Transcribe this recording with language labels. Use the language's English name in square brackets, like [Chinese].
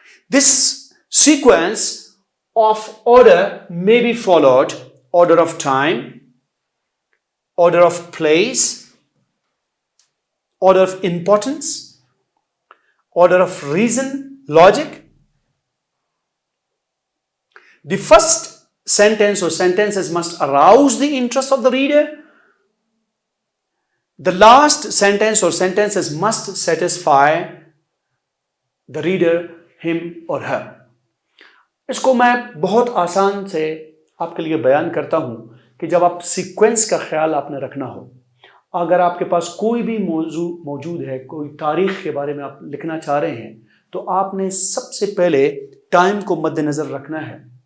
[English] This sequence of order may be followed: order of time, order of place, order of importance, order of reason, logic. The first sentence or sentences must arouse the interest of the reader. The last sentence or sentences must satisfy the reader, him or her. [Urdu] اس کو میں بہت آسان سے آپ کے لیے بیان کرتا ہوں کہ جب آپ سیکوینس کا خیال آپ نے رکھنا ہو، اگر آپ کے پاس کوئی بھی موضوع موجود ہے، کوئی تاریخ کے بارے میں آپ لکھنا چاہ رہے ہیں، تو آپ نے سب سے پہلے ٹائم کو مد نظر رکھنا ہے۔